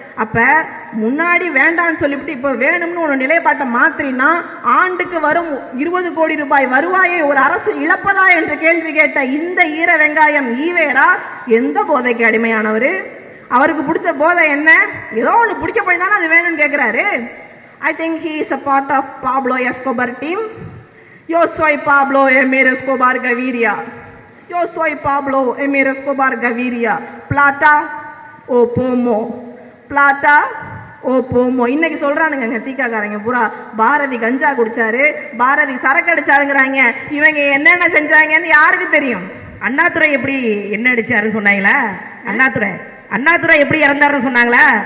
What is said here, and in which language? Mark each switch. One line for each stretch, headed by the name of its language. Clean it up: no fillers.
Tamil: அப்ப முன்னாடி வேண்டாம்னு சொல்லிவிட்டு இப்ப வேணும்னு ஒரு நிலைப்பாட்டை மாத்திரினா ஆண்டுக்கு வரும் 20 கோடி ரூபாய் வருவாயை ஒரு அரசு இழப்பதா என்று கேள்வி கேட்ட இந்த ஈர வெங்காயம் ஈவேரா எந்த போதைக்கு அடிமையானவர்? அவருக்கு பிடிச்ச போதை என்ன? ஏதோ ஒன்று பிடிக்க போய் தானே அது வேணும்னு கேட்கிறாரு.
English: I think he is a part of Pablo Escobar team.
Spanish: Yo soy Pablo Emir Escobar Gaviria. Yo soy Pablo Emir Escobar Gaviria. Plata o pomo. Plata o pomo.
Tamil: இன்னைக்கு சொல்றானுங்க தீக்காக்காரங்க பூரா பாரதி கஞ்சா குடிச்சாரு, பாரதி சரக்கு அடிச்சாருங்கிறாங்க. இவங்க என்னென்ன செஞ்சாங்கன்னு யாருக்கு தெரியும்? அண்ணாதுரை எப்படி என்ன அடிச்சாருன்னு சொன்னாங்களா? அண்ணாதுரை எப்படி இறந்தாருன்னு சொன்னாங்களா?